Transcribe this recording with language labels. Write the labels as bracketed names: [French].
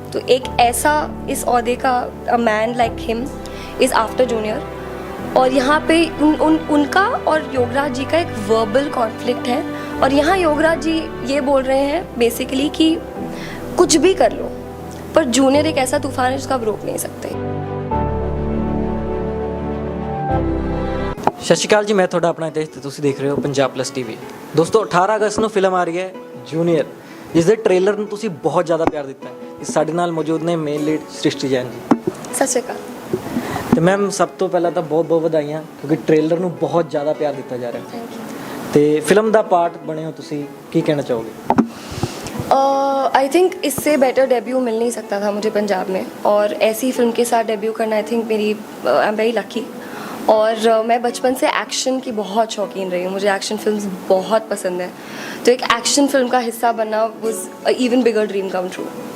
[Hindi] तो एक ऐसा इस ओहदे का [English] man like him is after junior, [Hindi] और यहाँ पे उनका और योगराज जी का एक वर्बल कॉन्फ्लिक्ट है। और यहाँ योगराज जी ये बोल रहे हैं बेसिकली कि कुछ भी कर लो, पर जूनियर एक ऐसा तूफान है जिसको आप रोक नहीं सकते। [Punjabi] ਸਤਿ ਸ਼੍ਰੀ ਅਕਾਲ ਜੀ, ਮੈਂ ਤੁਹਾਡਾ ਆਪਣਾ ਹਿਤੇਸ਼ ਤੇ ਤੁਸੀਂ ਦੇਖ ਰਹੇ ਹੋ ਪੰਜਾਬ ਪਲੱਸ ਟੀਵੀ। ਦੋਸਤੋ 18 ਅਗਸਤ ਨੂੰ ਫਿਲਮ ਆ ਰਹੀ ਹੈ ਜੂਨੀਅਰ, ਜਿਸ ਦੇ ਟ੍ਰੇਲਰ ਨੂੰ ਤੁਸੀਂ ਬਹੁਤ ਜ਼ਿਆਦਾ ਪਿਆਰ ਦਿੱਤਾ ਹੈ। ਸਾਡੇ ਨਾਲ ਮੌਜੂਦ ਨੇ ਮੇਨ ਲੀਡ ਸ੍ਰਿਸ਼ਟੀ ਜੈਨ ਜੀ। ਸਤਿ ਸ਼੍ਰੀ ਅਕਾਲ। ਤੇ ਮੈਮ ਸਭ ਤੋਂ ਪਹਿਲਾਂ ਤਾਂ ਬਹੁਤ ਬਹੁਤ ਵਧਾਈਆਂ, ਕਿਉਂਕਿ ਟ੍ਰੇਲਰ ਨੂੰ ਬਹੁਤ ਜ਼ਿਆਦਾ ਪਿਆਰ ਦਿੱਤਾ ਜਾ ਰਿਹਾ ਹੈ ਤੇ ਫਿਲਮ ਦਾ ਪਾर्ट बने हो, तुसी की कहना चाहोगे? [Hindi] आई थिंक इससे बेटर डेब्यू मिल नहीं सकता था मुझे पंजाब में, और ऐसी फिल्म के साथ डेब्यू करना आई थिंक मेरी, [English] I am very lucky. [Hindi] और मैं बचपन से एक्शन की बहुत शौकीन रही हूँ, मुझे एक्शन फिल्म्स बहुत पसंद है, तो एक एक्शन फिल्म का हिस्सा बनना [English] Was even bigger dream come true.